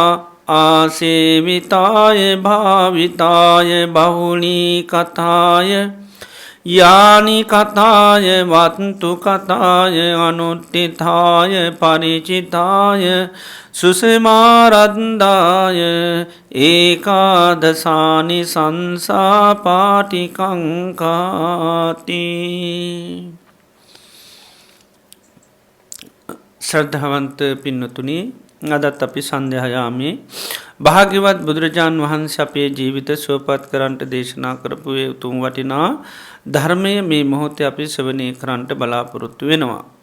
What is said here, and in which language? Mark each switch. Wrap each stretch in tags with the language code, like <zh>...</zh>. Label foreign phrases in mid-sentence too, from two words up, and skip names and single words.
<pi>ආසේවිතාය භාවිතාය බහුලී කතාය යානි කතාය වත්තු කතාය අනුට්ඨිතාය පරිචිතාය සුසමාරන්දාය ඒකාදසානි සංසාපාටිකංකාති.</pi> <si>ශ්‍රද්ධාවන්ත පින්නතුනි, අදත් අපි සන්ධ්‍යායාමේ භාග්‍යවත් බුදුරජාණන් වහන්සේ අපේ ජීවිත සුවපත් කරන්නට දේශනා කරපු ඒ උතුම් වටිනා ධර්මය මේ මොහොතේ අපි ශ්‍රවණය කරන්නට බලාපොරොත්තු වෙනවා.</si>